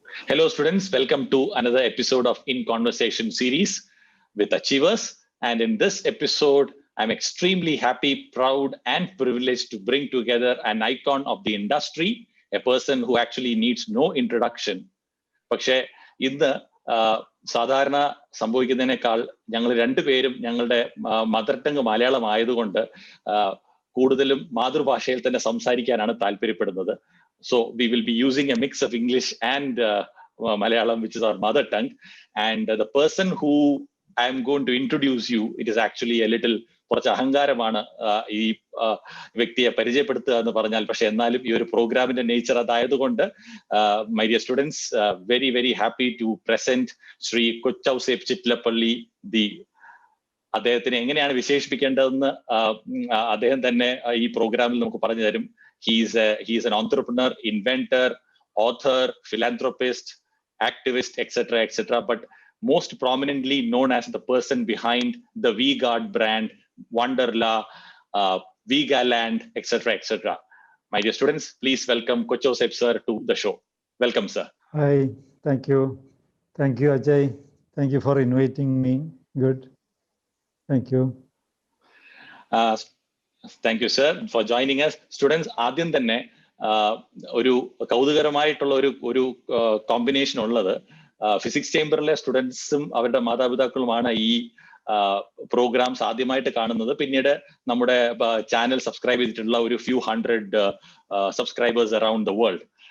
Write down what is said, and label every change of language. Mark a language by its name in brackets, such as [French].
[English] Hello students, welcome to another episode of In Conversation series with Achievers. And in this episode, I'm extremely happy, proud and privileged to bring together an icon of the industry, a person who actually needs no introduction. [Malayalam] പക്ഷേ ഇന്ന് സാധാരണ സംഭവിക്കുന്നതിനേക്കാൾ ഞങ്ങൾ രണ്ടുപേരും ഞങ്ങളുടെ mother tongue Malayalam ആയതുകൊണ്ട് കൂടുതലും മാതൃഭാഷയിൽ തന്നെ സംസാരിക്കാനാണ് താല്പര്യപ്പെടുന്നത്. [English] So we will be using a mix of English and Malayalam, which is our mother tongue. And the person who I am going to introduce you, it is actually a little [Malayalam] കുറച്ച് അഹങ്കാരമാണ് ഈ വ്യക്തിയെ പരിചയപ്പെടുത്തുക എന്ന് പറഞ്ഞാൽ. പക്ഷെ എന്നാലും ഈ ഒരു പ്രോഗ്രാമിന്റെ nature അതായതുകൊണ്ട് [English] My dear students, very very happy to present Shri Kochouseph Chittilappilly. [Malayalam] അദ്ദേഹത്തിനെ എങ്ങനെയാണ് വിശേഷിപ്പിക്കേണ്ടതെന്ന് അദ്ദേഹം തന്നെ ഈ പ്രോഗ്രാമിൽ നമുക്ക് പറഞ്ഞു തരും. [English] He is an entrepreneur, inventor, author, philanthropist, activist, etc. But most prominently known as the person behind the V-Guard brand, Wonderla, Vegaland, etc. My dear students, please welcome Kochauseppe sir to the show. Welcome, sir. Hi, thank you, Ajay. Thank you for inviting me. Good. Thank you. Thank you, sir, for joining us. [Malayalam] Students, ആദ്യം തന്നെ ഒരു കൗതുകരമായിട്ടുള്ള ഒരു combination ഉള്ളത്, physics ചേംബറിലെ സ്റ്റുഡൻസും അവരുടെ മാതാപിതാക്കളുമാണ് ഈ programmes ആദ്യമായിട്ട് കാണുന്നത്. പിന്നീട് നമ്മുടെ ചാനൽ സബ്സ്ക്രൈബ് ചെയ്തിട്ടുള്ള ഒരു [English] Few hundred subscribers around the world.